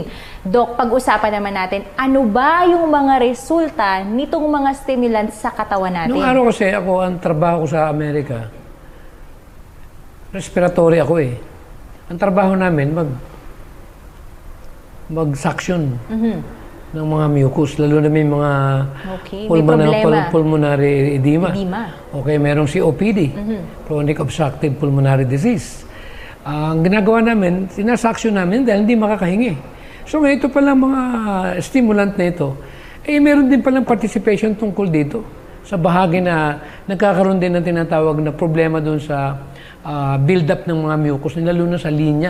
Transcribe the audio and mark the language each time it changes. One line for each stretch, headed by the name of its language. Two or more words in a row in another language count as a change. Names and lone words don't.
Filipino: Doc, pag-usapan naman natin, ano ba yung mga resulta nitong mga stimulants sa katawan natin? Nung araw kasi ako, ang trabaho ko sa Amerika, respiratory ako eh. Ang trabaho namin, mag-suction. ng mga mucus, lalo na may mga Okay, may problema.
English: pulmonary edema.
Filipino: Edema. Okay, merong COPD,
English: chronic obstructive pulmonary disease.
Filipino: Ang ginagawa namin, sinasaksyon namin dahil hindi makakahingi. So ngayon, ito palang mga stimulant na ito, meron din palang participation tungkol dito sa bahagi na nagkakaroon din ng tinatawag na problema doon sa build-up ng mga mucus, lalo na sa linya.